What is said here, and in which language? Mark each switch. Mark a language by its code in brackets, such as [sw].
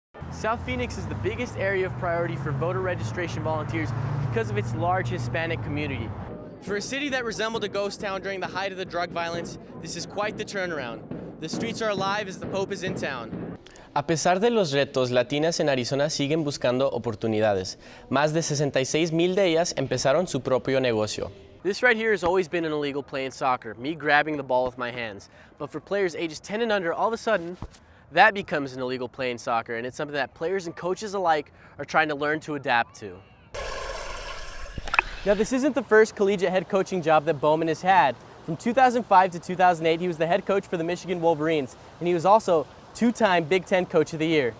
[en] South Phoenix is the biggest area of priority for voter registration volunteers because of its large Hispanic community. For a city that resembled a ghost town during the height of the drug violence, this is quite the turnaround. The streets are alive as the Pope is in town. [es] A pesar de los retos, latinas en Arizona siguen buscando oportunidades. Más de 66,000 de ellas empezaron su propio negocio. [en] This right here has always been an illegal play in soccer, me grabbing the ball with my hands. But for players ages 10 and under, all of a sudden, that becomes an illegal play in soccer, and it's something that players and coaches alike are trying to learn to adapt to. Now, this isn't the first collegiate head coaching job that Bowman has had. From 2005 to 2008, he was the head coach for the Michigan Wolverines, and he was also two-time Big Ten Coach of the Year.